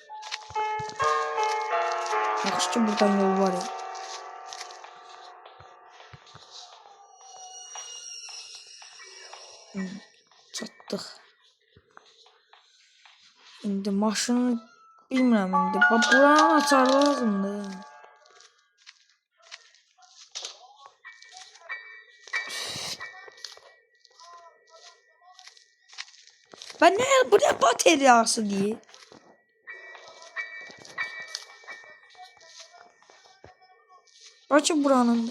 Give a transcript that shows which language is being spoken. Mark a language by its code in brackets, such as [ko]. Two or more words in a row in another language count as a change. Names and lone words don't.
[az] Yaxşı ki buradan yol var ya. Çatdıq. İndi maşını bilmirəm indi. Buranın açar lazımdır. [tr] Ben ne bu ne bataryası diye. [az] Açın buranın.